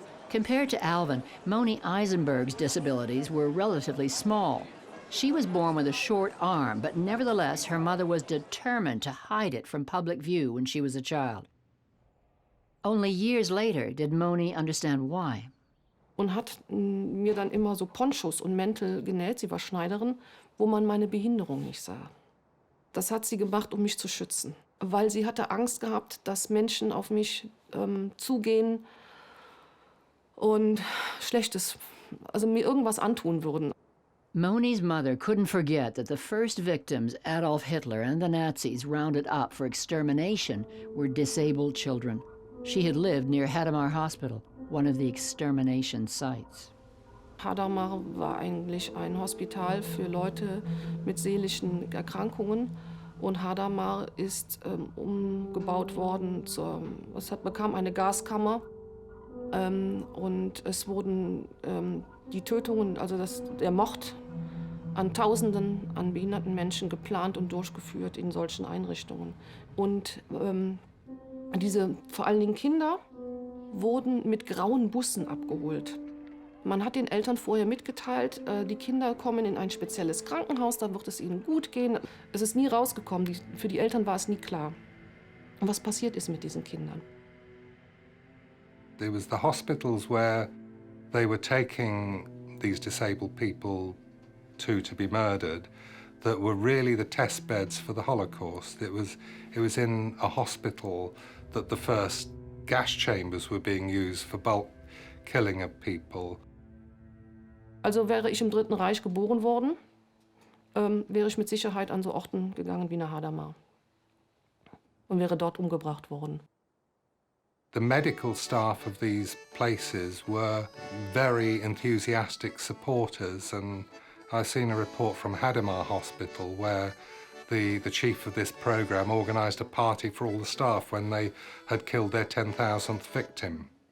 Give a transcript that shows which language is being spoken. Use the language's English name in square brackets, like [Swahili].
[English] Compared to Alvin, Moni Eisenberg's disabilities were relatively small. She was born with a short arm, but nevertheless, her mother was determined to hide it from public view when she was a child. Only years later did Moni understand why. [German] Und hat mir dann immer so Ponchos und Mäntel genäht, sie war Schneiderin, wo man meine Behinderung nicht sah. Das hat sie gemacht, um mich zu schützen, weil sie hatte Angst gehabt, dass Menschen auf mich zugehen und Schlechtes, also mir irgendwas antun würden. [English] Moni's mother couldn't forget that the first victims Adolf Hitler and the Nazis rounded up for extermination were disabled children. She had lived near Hadamar Hospital, one of the extermination sites. [German] Hadamar war eigentlich ein Hospital für Leute mit seelischen Erkrankungen. Und Hadamar ist umgebaut worden, bekam eine Gaskammer. Und es wurden die Tötungen, also der Mord an Tausenden an behinderten Menschen geplant und durchgeführt in solchen Einrichtungen. Und diese, vor allen Dingen Kinder, wurden mit grauen Bussen abgeholt. Man hat den Eltern vorher mitgeteilt, die Kinder kommen in ein spezielles Krankenhaus, da wird es ihnen gut gehen. Es ist nie rausgekommen, für die Eltern war es nie klar, was passiert ist mit diesen Kindern. [English] There was the hospitals where they were taking these disabled people to be murdered that were really the test beds for the Holocaust. It was in a hospital that the first gas chambers were being used for bulk killing of people. [German] Also wäre ich im Dritten Reich geboren worden, wäre ich mit Sicherheit an so Orten gegangen wie nach Hadamar und wäre dort umgebracht worden. [English] The medical staff of these places were very enthusiastic supporters, and I've seen a report from Hadamar Hospital where the chief of this program organised a party for all the staff when they had killed their 10,000th victim.